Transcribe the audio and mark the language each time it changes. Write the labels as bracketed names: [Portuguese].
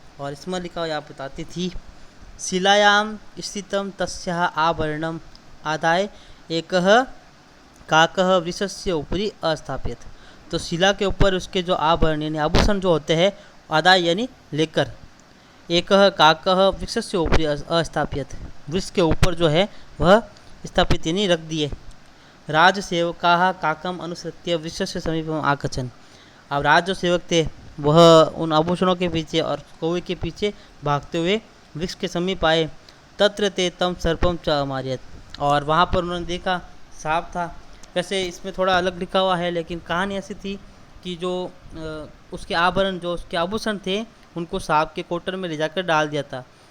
[Hindi] और इसमें लिखा हुआ यहाँ बताती थी, [Sanskrit] शिलायाम स्थितम तस्याः आभरणम आदाय एकः काकः वृक्षस्य उपरि अस्थापित। [Hindi] तो शिला के ऊपर उसके जो आभरण यानी आभूषण जो होते हैं, आदाय यानी लेकर, [Sanskrit] एकः काकः वृक्षस्य उपरि अस्थापित, [Hindi] वृक्ष के ऊपर जो है वह स्थापित यानी रख दिए। [Sanskrit] राजसेवकाः काकम अनुसृत्य वृक्षस्य समीपम आगच्छन्। [Hindi] अब राज जो सेवक थे वह उन आभूषणों के पीछे और कौवे के पीछे भागते हुए वृक्ष के समीप आए। [Sanskrit] तत्र ते तम सर्पम च अमार्यत, [Hindi] और वहाँ पर उन्होंने देखा सांप था। वैसे इसमें थोड़ा अलग लिखा हुआ है, लेकिन कहानी ऐसी थी कि जो उसके आभरण जो उसके आभूषण थे उनको सांप के कोटर में ले जाकर डाल दिया था।